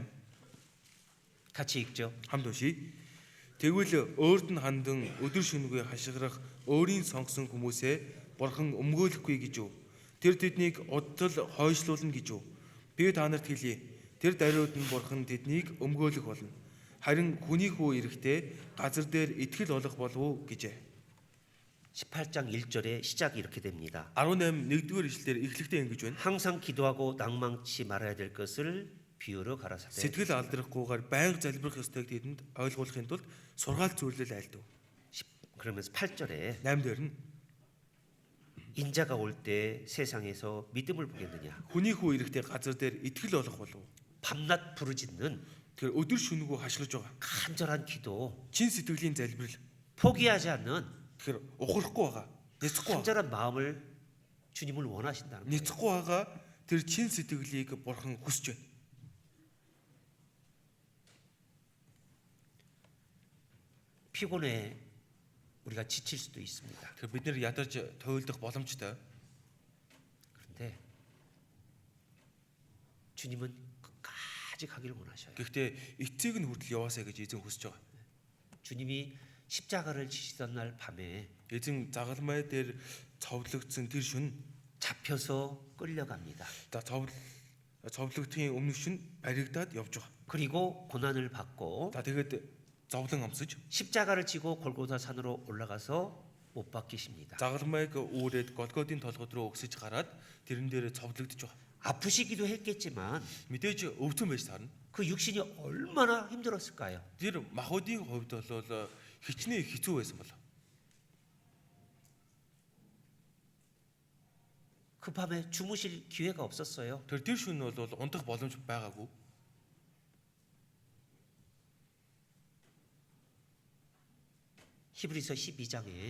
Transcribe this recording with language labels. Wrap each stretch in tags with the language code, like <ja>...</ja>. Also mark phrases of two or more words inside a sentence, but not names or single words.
<ko>같이 읽죠.</ko> <mn>хамт уншия. Тэгвэл өөрд нь хандан өдөр шөнөгүй хашгирах өөрийн сонгосон хүмүүсээ бурхан өмгөөлөхгүй гэж юу? Тэр тэднийг удтал хойшлуулна гэж юу? Би та нарт хэлье. Тэр даруйд нь бурхан тэднийг өмгөөлөх болно. Харин хүний хүү ирэхдээ газар дээр итгэл олох болов уу гэжээ.</mn> <ko>18장 1절에 시작이 이렇게 됩니다.</ko> <mn>18 1-р ишлэлээр эхлэхдээ ингэж байна.</mn> <ko>항상 기도하고 낭망치 말아야 될 것을 비유로 가라사대.</ko> <mn>Сэтгэл алдрахгүйгээр байнга залбирах ёстойг тэдэнд ойлгуулахын тулд сургаал зөвлөл айлдав.</mn> <ko>그러면서 8절에</ko> <mn>8-р нь</mn> <ko>인자가 올 때 세상에서 믿음을 보겠느냐.</ko> <mn>хүний хүү ирэхдээ газар дээр итгэл олох болов.</mn> <ko>밤낮 부르짖는</ko> <mn>Тэр өдөр шөнөгүй хашгирж байгаа.</mn> <ko>간절한 기도,</ko> <mn>Чин сэтгэлийн залбирал.</mn> <ko>포기하지 않는</ko> <mn>Тэгэхээр ухрахгүй байгаа. Няцхгүй байгаа.</mn> <ko>간절한 마음을 주님을 원하신다는 거예요.</ko> <mn>Няцхгүй байгаа тэр чин сэтгэлийг бурхан хүсэж байна.</mn> <ko>피곤해. 우리가 지칠 수도 있습니다.</ko> <mn>Тэгэхээр бид нэр ядарч туйлдах боломжтой.</mn> <ko>그런데 주님은 끝까지 가기를 원하셔요.</ko> <mn>Гэхдээ эцэг нь хүртэл яваасаа гэж эзэн хүсэж байгаа.</mn> <ko>주님이 십자가를 지시던 날 밤에</ko> <mn>Эзэн загалмай дээр цовдлогдсон тэр шөнө</mn> <ko>잡혀서 끌려갑니다.</ko> <mn>цовдлогдхийн өмнөх шөнө баригдаад явж байгаа.</mn> <ko>그리고 고난을 받고</ko> <mn>Тэгээд зовлон амсаж</mn> <ko>십자가를 지고 골고다 산으로 올라가서 못 박히십니다.</ko> <mn>загалмайг үүрээд Голготын толгод руу өгсөж гараад тэрэн дээр цовдлогдож байгаа.</mn> <ko>아프시기도 했겠지만</ko> <mn>Мэдээж өвдсөн байж таарна.</mn> <ko>그 육신이 얼마나 힘들었을까요?</ko> <mn>Тэр махуудын хувьд бол хичнээн хэцүү байсан болов.</mn> <ko>그 밤에 주무실 기회가 없었어요.</ko> <mn>Тэр шөнө бол унтах боломж байгаагүй.</mn> <ko>히브리서 12장에</ko>